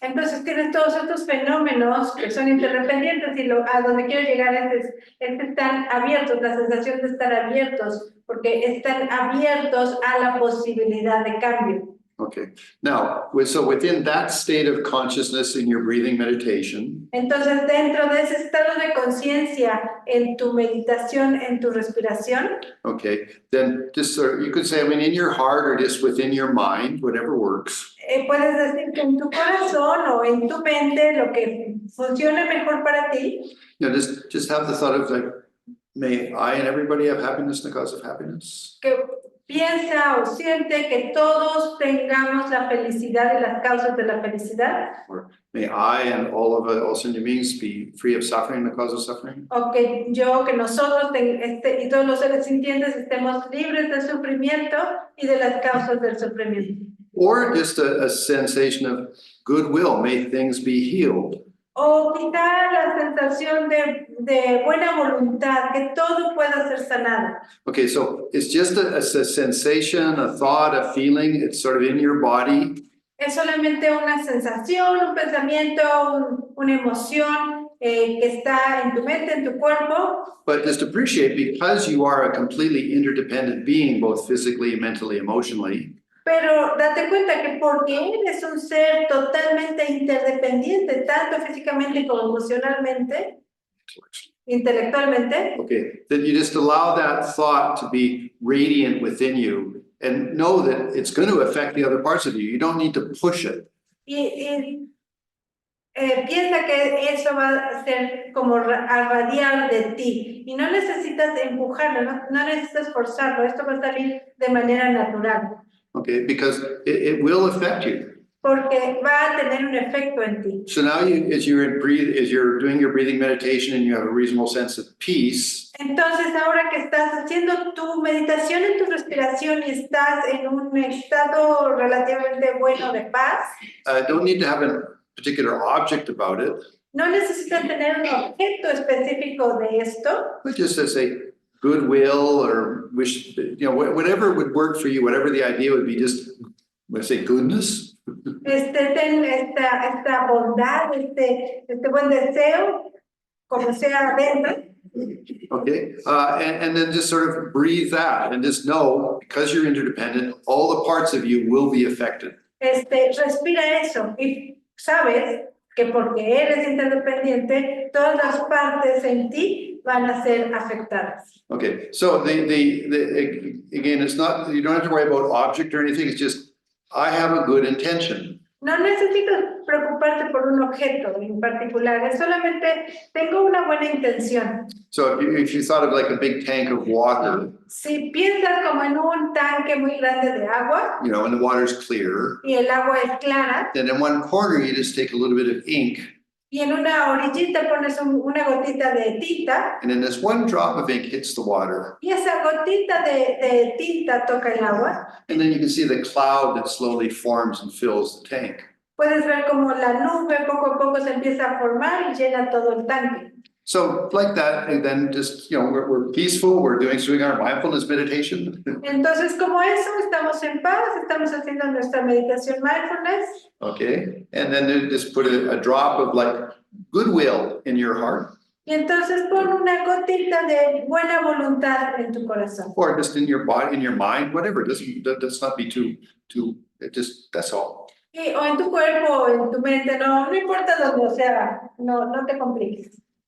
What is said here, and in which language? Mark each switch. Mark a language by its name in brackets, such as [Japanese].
[Spanish] Entonces tienes todos estos fenómenos que son interdependientes y a donde quiero llegar es están abiertos, la sensación de estar abiertos, porque están abiertos a la posibilidad de cambio. [English] Okay, now, so within that state of consciousness in your breathing meditation. [Spanish] Entonces, dentro de ese estado de conciencia en tu meditación, en tu respiración. [English] Okay, then just you could say, in your heart or just within your mind, whatever works. [Spanish] Puedes decir que en tu corazón o en tu mente, lo que funcione mejor para ti. [English] Just have the thought of like, may I and everybody have happiness in the cause of happiness. [Spanish] Que piensa o siente que todos tengamos la felicidad y las causas de la felicidad, [English] May I and all of us in your beings be free of suffering, the cause of suffering? [Spanish] o que yo, que nosotros y todos los seres sintientes estemos libres del sufrimiento y de las causas del sufrimiento. [English] Or just a sensation of goodwill, may things be healed. [Spanish] O quizá la sensación de buena voluntad, que todo pueda ser sanado. [English] Okay, so it's just a sensation, a thought, a feeling, it's sort of in your body. [Spanish] Es solamente una sensación, un pensamiento, una emoción que está en tu mente, en tu cuerpo. [English] But just appreciate, because you are a completely interdependent being, both physically, mentally, emotionally, [Spanish] Pero date cuenta que porque eres un ser totalmente interdependiente, tanto físicamente como emocionalmente, intelectualmente, [English] okay, that you just allow that thought to be radiant within you and know that it's going to affect the other parts of you. You don't need to push it. [Spanish] piensa que eso va a ser como a radiar de ti y no necesitas empujarlo, no necesitas forzarlo, esto va a salir de manera natural. [English] Okay, because it will affect you. [Spanish] Porque va a tener un efecto en ti. [English] So now as you're doing your breathing meditation and you have a reasonable sense of peace, [Spanish] Entonces, ahora que estás haciendo tu meditación en tu respiración y estás en un estado relativamente bueno de paz, [English] don't need to have a particular object about it, [Spanish] no necesitas tener un objeto específico de esto, [English] but just as a goodwill or wish, whatever would work for you, whatever the idea would be, just, let's say, goodness. [Spanish] ten esta bondad, este buen deseo, como sea adentro. [English] Okay, and then just sort of breathe that and just know, because you're interdependent, all the parts of you will be affected. [Spanish] Respira eso y sabes que porque eres interdependiente, todas las partes en ti van a ser afectadas. [English] Okay, so again, it's not, you don't have to worry about object or anything, it's just, I have a good intention. [Spanish] No necesitas preocuparte por un objeto en particular, es solamente tengo una buena intención. [English] So if you thought of like a big tank of water, [Spanish] Si piensas como en un tanque muy grande de agua [English] and the water's clear, [Spanish] y el agua es clara [English] then in one corner, you just take a little bit of ink, [Spanish] y en una orillita pones una gotita de tinta [English] and then this one drop of ink hits the water, [Spanish] y esa gotita de tinta toca el agua, [English] and then you can see the cloud that slowly forms and fills the tank. [Spanish] puedes ver como la nube poco a poco se empieza a formar y llena todo el tanque. [English] So like that, and then just, we're peaceful, we're doing our mindfulness meditation. [Spanish] Entonces, como eso, estamos en paz, estamos haciendo nuestra meditación mindfulness. [English] Okay, and then just put a drop of like goodwill in your heart, [Spanish] Y entonces pon una gotita de buena voluntad en tu corazón. [English] or just in your body, in your mind, whatever. It does not be too, that's all. [Spanish] O en tu cuerpo, o en tu mente, no importa donde sea, no te compliques.